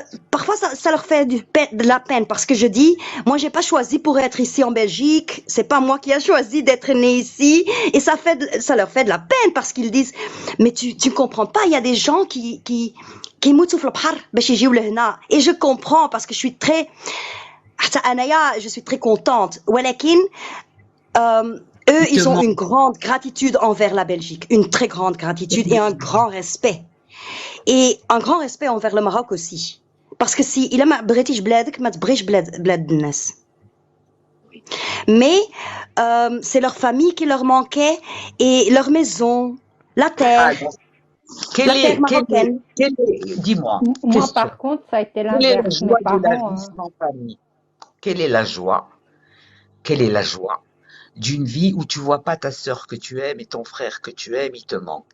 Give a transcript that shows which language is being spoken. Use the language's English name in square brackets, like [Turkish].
[French] Parfois ça leur fait de la peine parce que je dis, moi j'ai pas choisi pour être ici en Belgique, c'est pas moi qui a choisi d'être né ici, et ça leur fait de la peine parce qu'ils disent, mais tu comprends pas, il y a des gens qui [Arabic] يموتوا في البحر باش يجيو لهنا, [French] et je comprends parce que je suis très [Arabic] حتى أنايا [French] je suis très contente, [Arabic] ولكن [French] eux ils ont une grande gratitude envers la Belgique, une très grande gratitude et un grand respect. Et un grand respect envers le Maroc aussi. Parce que si il [Arabic] ما بغيتيش بلادك ما تبغيش بلاد الناس. [French] Mais c'est leur famille qui leur manquait et leur maison, la terre. La terre marocaine. Dis-moi. Moi, par contre, ça a été l'inverse. Mes parents. Quelle est la joie d'une vie où tu vois pas ta sœur que tu aimes et ton frère que tu aimes, il te manque?